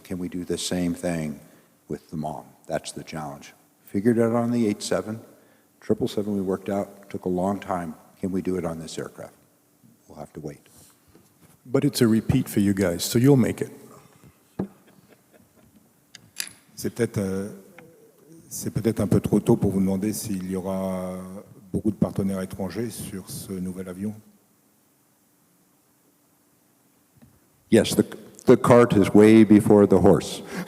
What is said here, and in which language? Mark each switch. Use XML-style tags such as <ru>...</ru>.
<en>Can we do the same thing with the MOM? That's the challenge. Figured it out on the 87, 777 we worked out, took a long time. Can we do it on this aircraft? We'll have to wait. But it's a repeat for you guys, so you'll make it.</en> <fr>C'est peut-être un peu trop tôt pour vous demander s'il y aura beaucoup de partenaires étrangers sur ce nouvel avion.</fr> <en>Yes, the cart is way before the horse.</en>